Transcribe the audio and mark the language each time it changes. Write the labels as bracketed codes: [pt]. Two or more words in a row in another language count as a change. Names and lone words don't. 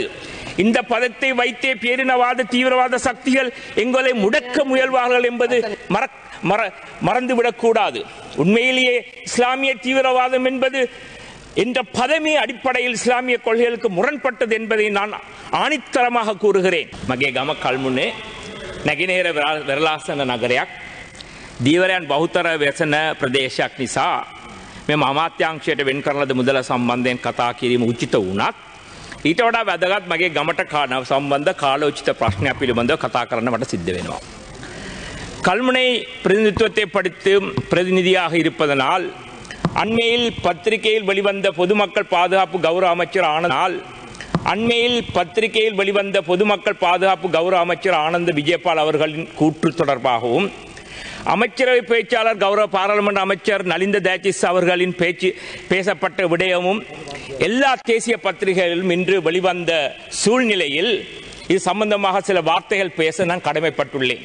[ta] இந்த பதத்தை வைத்தே பேரினவாத தீவிரவாத சக்திகள் எங்களை முடக்க முயல்வார்கள் என்பது மறந்துவிடக்கூடாது. உண்மையிலேயே இஸ்லாமிய தீவிரவாதம் என்பது என்ற பதமே அடிப்படையில் இஸ்லாமிய கொள்கைகளுக்கு முரண்பட்டது என்பதை நான் ஆணித்தரமாக கூறுகிறேன். [si] මගේ ගම කල්මුනේ නැගෙනහිර වෙරළාසන නගරයක් දීවරයන් බහුතර වැසෙන ප්‍රදේශයක් නිසා මේ අමාත්‍යාංශයට වෙන් කරන ලද මුදල සම්බන්ධයෙන් කතා කිරීම උචිත වුණත් ඊට වඩා වැදගත් මගේ ගමට සම්බන්ධ කාලෝචිත ප්‍රශ්නයක් පිළිබඳව කතා කරන්න මට සිද්ධ වෙනවා. [ta] கல்முனை பிரதிநிதித்துவத்தை படித்தும் பிரதிநிதியாக இருப்பதனால் அண்மையில் பத்திரிகையில் வெளிவந்த பொதுமக்கள் பாதுகாப்பு கௌரவ அமைச்சர் ஆனந்த விஜயபால் அவர்களின் கூற்று தொடர்பாகவும் அமைச்சரவை பேச்சாளர் கௌரவ பாராளுமன்ற அமைச்சர் நலிந்த தேஜிஸ் அவர்களின் பேசப்பட்ட விடயமும் எல்லா தேசிய பத்திரிகைகளிலும் இன்று வெளிவந்த சூழ்நிலையில் இது சம்பந்தமாக சில வார்த்தைகள் பேச நான் கடமைப்பட்டுள்ளேன்.